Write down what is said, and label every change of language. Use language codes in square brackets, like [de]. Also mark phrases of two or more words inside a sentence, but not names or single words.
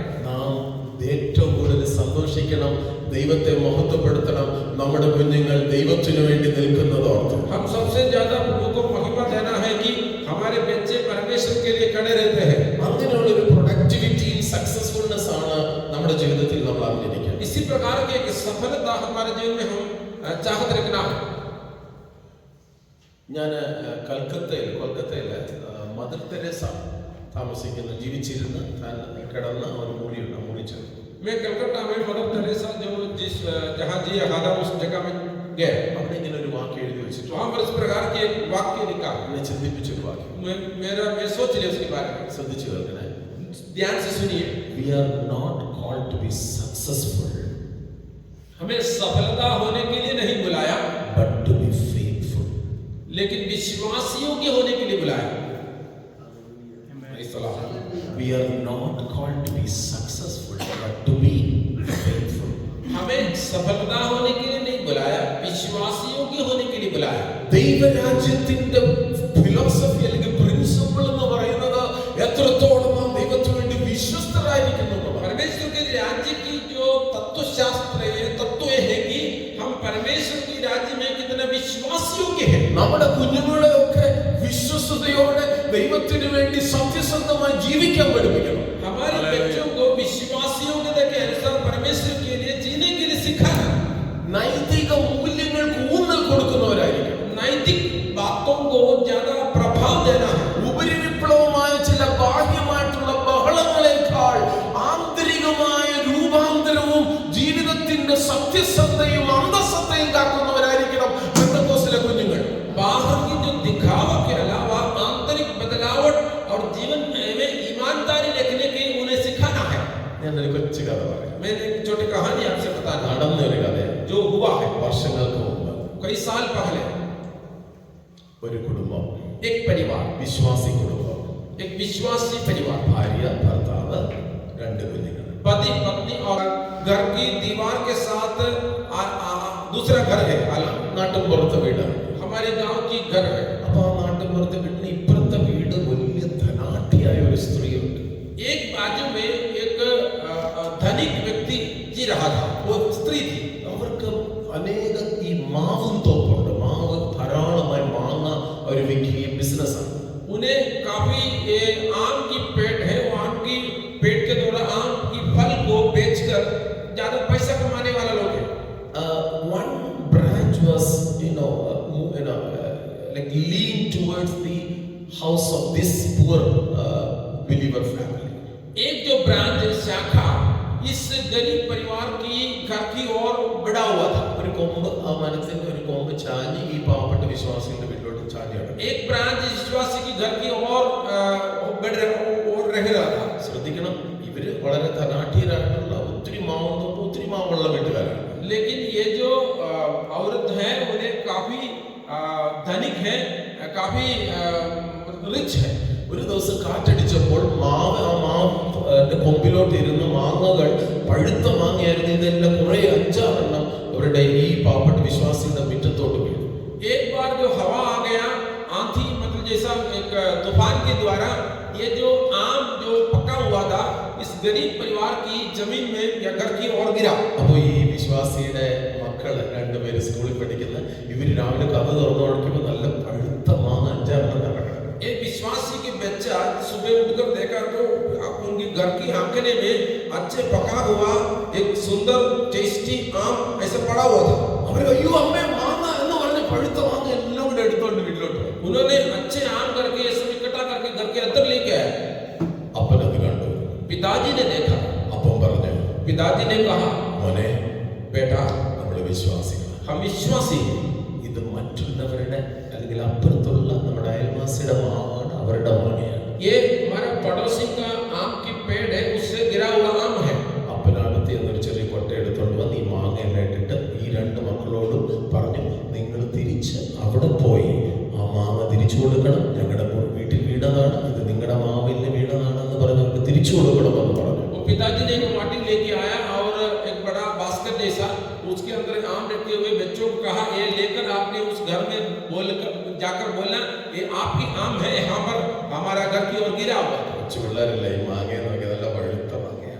[ml] നാം ഏറ്റവും കൂടുതൽ സന്തോഷിക്കണം, ദൈവത്തെ മഹത്വപ്പെടുത്തണം, നമ്മുടെ കുഞ്ഞുങ്ങൾ ദൈവത്തിനു വേണ്ടി നിൽക്കുന്നത് ഓർത്ത്. [hi] हम सबसे ज्यादा प्रभु को महिमा देना है कि हमारे बच्चे परमेश्वर के लिए खड़े रहते हैं. [ml] അങ്ങനെയുള്ള ഒരു [en] productivity, successfulness [ml] ആണ് നമ്മുടെ ജീവിതത്തിൽ നമ്മൾ അറിഞ്ഞിരിക്കുന്നത്. [hi] इसी प्रकार की एक सफलता हमारे जीवन में हम चाहत रखना है. [ml] ഞാൻ കൊൽക്കത്തയിൽ മദർ തെരേസ താമസിക്കുന്ന, ജീവിച്ചിരുന്ന് താൻ കിടന്ന ഒരു മുറിയുണ്ട്, ആ മുറി ചെന്നു. [hi] मैं कलकत्ता में मदर तेरेसा जो जहाँ जी आधा उस जगह में गए, [ml] അവിടെ ഇങ്ങനെ ഒരു വാക്യം എഴുതി വെച്ചിട്ട് [hi] वहाँ पर इस प्रकार के एक वाक्य लिखा. [ml] എന്നെ ചിന്തിപ്പിച്ചൊരു വാക്യം. [hi] मैं सोच लिया उसके बारे में. [ml] ശ്രദ്ധിച്ചു കേൾക്കണേ. [hi] ध्यान से सुनिए. [en] We are not called to be successful. [hi] हमें सफलता होने के लिए नहीं बुलाया, [en] but to be faithful. [hi] लेकिन विश्वासियों के होने के लिए बुलाया। [en] We are not called to be successful, but to be faithful. [hi] हमें सफलता होने के लिए नहीं बुलाया, विश्वासियों के होने के लिए बुलाया। [ml] ദൈവരാജ്യത്തിന്റെ ഫിലോസഫി അല്ലെങ്കിൽ പ്രിൻസിപ്പിൾ എന്ന് പറയുന്നത് എത്രത്തോളം നാം ദൈവത്തിന് വേണ്ടി വിശ്വസ്തരായിരിക്കുന്നു എന്നതാണ്. [hi] परमेश्वर के राज्य की जो तत्वशास्त्र है, तत्व है कि हम परमेश्वर की राज्य में कितने विश्वासियों के हैं। [ml] നമ്മുടെ കുഞ്ഞുങ്ങളെ ഒക്കെ വിശ്വസ്തയോടെ ദൈവത്തിന് വേണ്ടി സത്യസന്ധമായി ജീവിക്കാൻ പഠിപ്പിക്കണം. [hi] हमारे बच्चों को विश्वासियों के अनुसार परमेश्वर के लिए जीने के लिए सिखाना। [ml] നൈതിക മൂല്യങ്ങൾക്ക് ഊന്നൽ കൊടുക്കുന്നവരായിരിക്കണം. [hi] नैतिक बातों को ज्यादा प्रभाव देना है। [ml] ഉപരിവിപ്ലവമായ ചില ബാഹ്യമായിട്ടുള്ള ബഹളങ്ങളെക്കാൾ ആന്തരികമായ രൂപാന്തരവും ജീവിതത്തിന്റെ സത്യസന്ധയും അന്തസ്സത്തയും കാക്കുന്നവരായിരിക്കണം പെന്തക്കോസ്തിലെ കുഞ്ഞുങ്ങൾ. [hi] बाहर की जो दिखावा के अलावा आंतरिक बदलावट और जीवन में ईमानदारी रखने के उन्हें सिखाना है। [ml] ഞാനൊരു കൊച്ചു കഥ പറയാം. [hi] मैं एक छोटी कहानी आपसे बताना [ml] നടന്നൊരു കഥയാണ്. [hi] जो हुआ है [ml] വർഷങ്ങൾക്ക് മുമ്പ് [hi] कई साल पहले। [ml] ഒരു കുടുംബം, [hi] एक परिवार, [ml] വിശ്വാസി കുടുംബം, [hi] एक विश्वासी परिवार, [ml] ഭാര്യ, ഭർത്താവ്, രണ്ട് കുഞ്ഞുങ്ങൾ. [hi] पति पत्नी और घर की दीवार के साथ दूसरा घर है। [ml] നാട്ടും പുറത്തെ വീടാണ്. [hi] हमारे गांव की घर है। [ml] അപ്പൊ ആ നാട്ടും പുറത്തെ വീടിന് ഇപ്പുറത്തെ വീട് വലിയ ധനാഢ്യായ ഒരു സ്ത്രീയുണ്ട്. [hi] एक बाजू में एक धनिक व्यक्ति जी रहा था, वो स्त्री थी। [ml] അവർക്ക് അനേകം ഈ മാവും തോപ്പുണ്ട്. മാവ് ധാരാളമായി മാങ്ങ അവർ വിൽക്കുകയും ബിസിനസ്സാണ്. [hi] उन्हें काफी आम की पेड़ है, वो आम की पेड़ के द्वारा आम की फल को बेचकर ज्यादा पैसा कमाने वाला लोग है। [en] One branch was like lean towards the house of this poor believer family. [hi] एक जो ब्रांच शाखा इस गरीब परिवार की घर की ओर बढ़ा हुआ था। [ml] ഒരു കൊമ്പ്, ആ മരത്തിന്റെ ഒരു കൊമ്പ് ചാഞ്ഞ് ഈ പാവപ്പെട്ട വിശ്വാസികളുടെ വീട്ടിലോട്ട് ചാഞ്ഞാണ്. [hi] एक ब्रांच विश्वासी की घर की ओर रह रहा था। [ml] ശ്രദ്ധിക്കണം, ഇവര് വളരെ ധനാഢ്യരായിട്ടുള്ള ഒത്തിരി മാവുള്ള വീട്ടുകാരാണ്. [hi] लेकिन ये जो औरत है उन्हें काफी धनिक है, काफी रिच है। [ml] ഒരു ദിവസം കാറ്റടിച്ചപ്പോൾ ആ മാവിന്റെ കൊമ്പിലോട്ട് ഇരുന്ന മാങ്ങകൾ പഴുത്ത മാങ്ങയായിരുന്നു. ഇതെല്ലാം കുറെ 5-6 അവരുടെ ഈ പാവപ്പെട്ട വിശ്വാസിയുടെ മുറ്റത്തോട്ട് വീണു. [hi] एक बार जो हवा आ गया, आंधी मतलब जैसा एक तूफान के द्वारा ये जो आम जो पका हुआ था इस गरीब परिवार की जमीन में या घर की ओर गिरा। [ml] അപ്പൊ ഈ വിശ്വാസിയുടെ മക്കള് രണ്ടുപേര് സ്കൂളിൽ പഠിക്കുന്ന ഇവര് രാവിലെ കഥ തുറന്നു നോക്കിയപ്പോ നല്ല പഴുത്ത മാങ്ങ 5-6 കിടക്കണം. [hi] एक विश्वासी के बच्चा सुबह उठकर देखा तो उनके घर की आंगने में अच्छे पका हुआ एक सुंदर टेस्टी आम ऐसा पड़ा हुआ था। [ml] അവര് അയ്യോ അമ്മേ മാങ്ങ എന്ന് പറഞ്ഞ പഴുത്ത മാങ്ങ എല്ലാം കൂടെ എടുത്തോണ്ട് വീട്ടിലോട്ട് പോയി. [hi] उन्होंने अच्छे आम करके ये सब इकट्ठा करके घर के अंदर लेके आए। [ml] അപ്പൻ അത് കണ്ടു. [hi] पिताजी ने देखा। [ml] അപ്പം പറഞ്ഞു, [hi] पिताजी ने कहा, [ml] മോനെ, [hi] बेटा [ml] നമ്മള് വിശ്വാസികളാണ്. [hi] हम विश्वासी हैं। [ml] ഇത് മറ്റുള്ളവരുടെ അല്ലെങ്കിൽ അപ്പുറത്തുള്ള നമ്മുടെ അയൽവാസിയുടെ മാവാണ്, അവരുടെ മാങ്ങയാണ്. [hi] ये हमारा पड़ोसी का आम की पेड़ है, उससे गिरा हुआ आम है। [ml] അപ്പനടുത്ത് എന്നൊരു ചെറിയ കൊട്ട എടുത്തോണ്ട് വന്ന് ഈ മാങ്ങ എല്ലാം ഇട്ടിട്ട് ഈ രണ്ട് മക്കളോടും പറഞ്ഞു, നിങ്ങൾ തിരിച്ച് അവിടെ പോയി ആ മാങ്ങ തിരിച്ചു കൊടുക്കണം. ഞങ്ങളുടെ വീട്ടിൽ വീണതാണ്, ഇത് നിങ്ങളുടെ മാവിന്റെ വീണതാണെന്ന് പറഞ്ഞ് അവർക്ക് തിരിച്ചു കൊടുക്കണമെന്ന് പറഞ്ഞു. [hi] वो पिताजी ने एक माटी लेके आया और एक बड़ा बास्केट जैसा उसके अंदर आम रखे हुए बच्चों को कहा, ये लेकर आपने उस घर में जाकर बोलना ये आपकी आम है, यहाँ पर हमारा घर की ओर गिरा हुआ। [ml] കൊച്ചു പിള്ളേരല്ലേ ഈ മാങ്ങ നോക്കി നല്ല പഴുത്ത മാങ്ങയാണ്.